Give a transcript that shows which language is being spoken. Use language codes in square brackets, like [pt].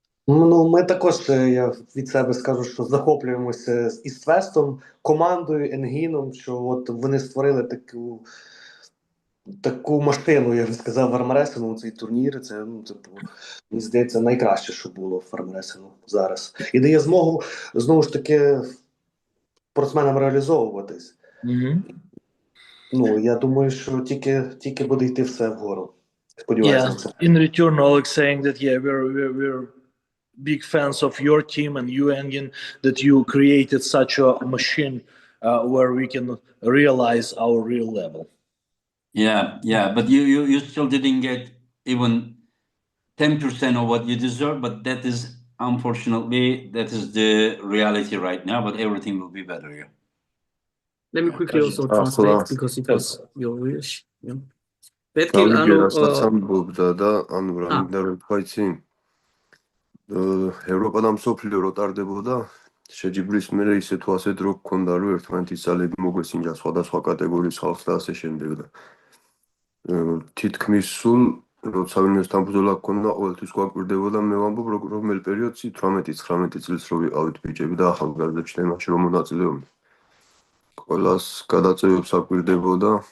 [uk] Ну, ми також, я від себе скажу, що захоплюємося із Твестом, командою, Енгіном, що от вони створили таку машину, я б сказав, в армреслінгу, цей турнір, це, ну, типу, мені здається, найкраще, що було в армреслінгу зараз. І дає змогу, знову ж таки, спортсменам реалізовуватись. Ну, я думаю, що тільки буде йти все вгору. Сподіваюся. [en] In return, Oleg saying that, yeah, we're big fans of your team and you, Engin, that you created such a machine where we can realize our real level. Yeah, but you still didn't get even 10% of what you deserve, but that is, unfortunately, that is the reality right now, but everything will be better, yeah. Let me quickly also translate because it was your wish. Yeah. Betkili, [ka] სამბობდა და ანუ რა მინდა რომ თქვა იცი ევროპა და მსოფლიო რო ტარდებოდა შეჯიბრის მერე ისე თუ ასე დრო გქონდა რომ ერთმანეთის ძალები მოგვესინჯა სხვადასხვა კატეგორიის ხალხს და ასე შემდეგ და თითქმის სულ როცა ვინმესთან ბრძოლა გქონდა ყოველთვის გვაკვირდებოდა მე ვამბობ რომელ პერიოდში 18-19 წელს რო ვიყავით ბიჭები და ახალგაზრდები თემაში რომ მონაწილეობდნენ ყველას გადაწევებს აკვირდებოდა